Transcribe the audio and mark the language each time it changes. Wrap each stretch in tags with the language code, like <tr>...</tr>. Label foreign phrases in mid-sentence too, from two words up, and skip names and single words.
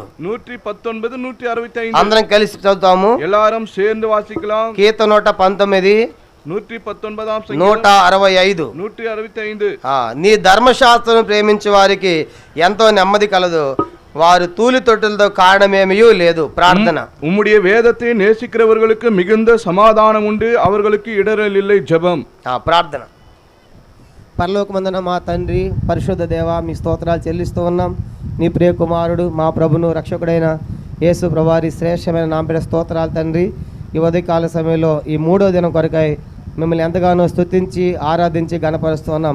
<te>119, 165. అందరం కలిసి చదువుతాము.</te> <ta>எல்லாரும் சேர்ந்து வாசிக்கலாம்.</ta> <te>కీర్తన 119,</te> <ta>119ஆம் சங்கீதம் 165. 165.</ta> <te>నీ ధర్మశాస్త్రం ప్రేమించే వారికి ఎంతో నెమ్మది కలదు, వారు తూలి తొట్టులతో కారణమేమీ లేదు. ప్రార్థన.</te> <ta>உம்முடைய வேதத்தை நேசிக்கிறவர்களுக்கு மிகுந்த சமாதானம் உண்டு, அவர்களுக்கு இடரல் இல்லை. ஜெபம்.</ta> <te>ప్రార్థన. పరలోకమందున మా తండ్రి పరిశుద్ధ దేవ, మీ స్తోత్రాలు చెల్లిస్తూ ఉన్నాం. నీ ప్రియ కుమారుడు మా ప్రభును రక్షకుడైన యేసు ప్రభువారి శ్రేష్టమైన నామపేట స్తోత్రాలు తండ్రి. ఈ ఉదయకాల సమయంలో ఈ 3వ దినం కొరకై మిమ్మల్ని ఎంతగానో స్తుతించి ఆరాధించి గణపరుస్తూ ఉన్నాం.</te>